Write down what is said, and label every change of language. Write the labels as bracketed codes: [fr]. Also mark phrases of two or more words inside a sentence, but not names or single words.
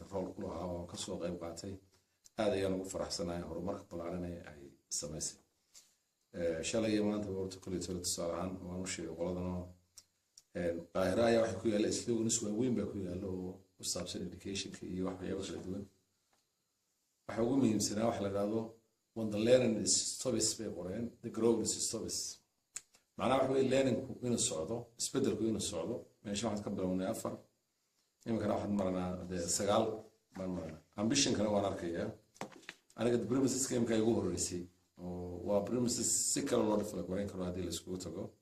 [so] rool ku lahaa oo kasoo qayb qaatay aad ayaan ugu faraxsanahay horumarka ballaaran ay samaysay shalay iyo maanta warta kulli tusaale ahaan waan u sheegay qoladanoo qaahira ayaa waxay ku yaalla slogans waaweyn baa ku yaalla oo ku saabsan educationka iyo waxyaabo kala duwan waxa ugu muhiimsanaa waxa la yidhaahdo [en] when the learning is stops [so] bay qoreen [en] the growth is stops [so] macnaha waxa weeye learningku inuu socdo isbedelku inuu socdo meesha waxaan ka bilownay 4 iminkana waxaan maranaa 9 baan maranaa ambitionkana waan arkayaa aniga premises gameka igu horeysay oo waa premises si kale loo develop gareyn karo haddii la iskugu tago